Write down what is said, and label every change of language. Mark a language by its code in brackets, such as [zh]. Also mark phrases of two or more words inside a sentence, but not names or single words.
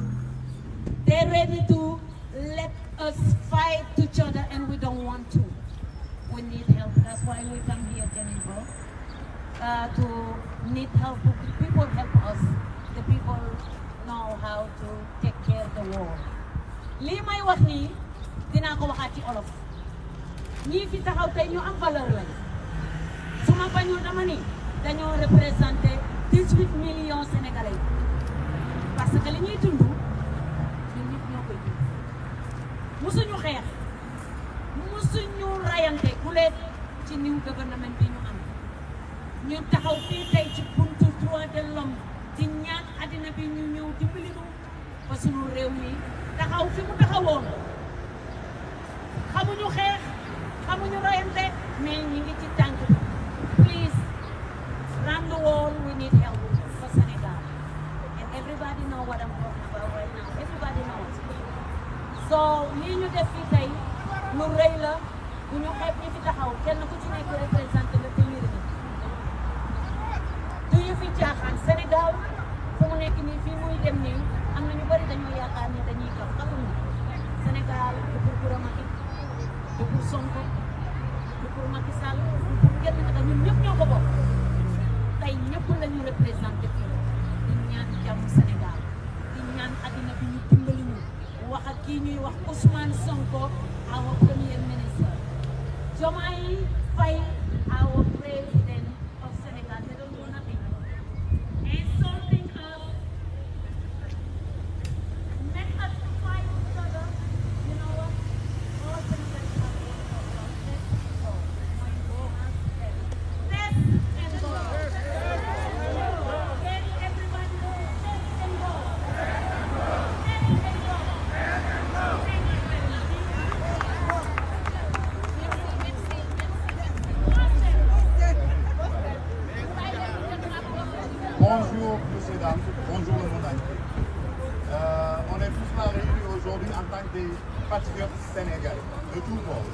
[en] They're ready to let us fight each other and we don't want to. We need help. That's why we come here, Jennifer, to need help. The people help us. The people know how to take care of the war. [wo] Lii may wax nii dinaa ko waxaat ci olof ñii fi taxaw tey ñu am valeur lañ su ma bañul dama ni dañoo représenté [fr] 18 millions sénégalais parce que [wo] li ñuy dund ñun ñëpp ñoo koy dund musuñu xeex musuñu rayante ku leen ci new gouvernement bi ñu am ñu taxaw fii tey ci buntu [fr] droit de l'homme [wo] di ñaan àddina bi ñu ñëw dimbali ñu ba suñu réew mi taxaw fi mu taxawoon xamuñu xeex xamuñu rayante mais ñi ngi ci tànk bi [en] please round the world we need help for Senegal and everybody know what I'm talking about right now everybody knows so [wo] lii ñu def fii tey lu rëy la bu ñu xeeb ñi fi taxaw kenn ku ci nekk représenté nga téeméeri nit du ñu fi caaxaan Sénégal fu mu nekk nii fii muy dem nii am na ñu bari dañoo yaakaar ni dañuy kaw xamuñu Sénégal du pour Coura Macky du pour Sonko du pour Macky Sall du pour kenn naka ñun ñëpp ñoo ko bokk tey ñëpp la ñu représenté fii di ñaan jàmm Sénégal di ñaan àddina bi ñu dimbali ñu wax ak kii ñuy wax Ousmane Sonko our [fr] premier ministre [wo] Diomaye Faye [en] our president of Senegal they don't do nothing insulting us make us fight each other you know what all Senegalese have to go let's and go let everybody go let's and go [fr] Bonjour, monsieur, dames. Bonjour, le monde entier. On est tous là réunis aujourd'hui en tant que des patriotes sénégalais, de tous bords.